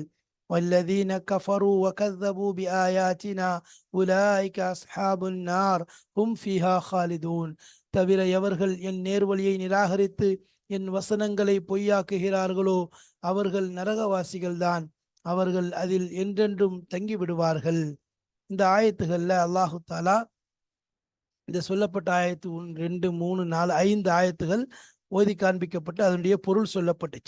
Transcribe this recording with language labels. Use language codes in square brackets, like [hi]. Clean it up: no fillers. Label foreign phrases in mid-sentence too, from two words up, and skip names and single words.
[ar] والذين كفروا وكذبوا بآياتنا أولئك أصحاب النار هم فيها خالدون. [ta] தவிர எவர்கள் என் நேர்வழியை நிராகரித்து என் வசனங்களை பொய்யாக்குகிறார்களோ அவர்கள் நரகவாசிகள்தான், அவர்கள் அதில் என்றென்றும் தங்கிவிடுவார்கள். இந்த ஆயத்துகள்ல [ar] الله تعالى [ta] இந்த சொல்லப்பட்ட ஆயத்து 2, 3, 4, 5 ஆயத்துகள் ஓதி காண்பிக்கப்பட்டு அதனுடைய பொருள் சொல்லப்பட்டுச்சு.